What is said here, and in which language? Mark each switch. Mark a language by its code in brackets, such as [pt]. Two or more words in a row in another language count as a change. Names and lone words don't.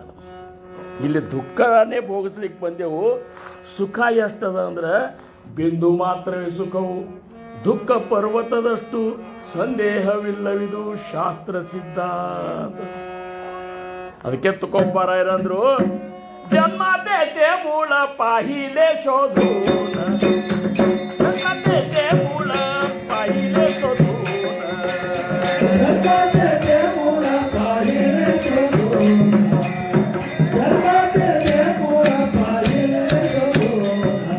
[kn] ಇಲ್ಲಿ ದುಃಖನೇ ಭೋಗಿಸ್ಲಿಕ್ಕೆ ಬಂದೆವು. ಸುಖ ಎಷ್ಟದ ಅಂದ್ರೆ ಬಿಂದು ಮಾತ್ರವೇ ಸುಖವು, ದುಃಖ ಪರ್ವತದಷ್ಟು ಸಂದೇಹವಿಲ್ಲವಿದು ಶಾಸ್ತ್ರ ಸಿದ್ಧ. ಅದಕ್ಕೆ ತುಕೋಬಾರಾಯರಂದ್ರು [mr] ಜನ್ಮ तेचे मूळ पाहिले शोधून, जन्म तेचे मूळ पाहिले शोधून, जन्म तेचे मूळ पाहिले शोधून, जन्म तेचे मूळ पाहिले शोधून.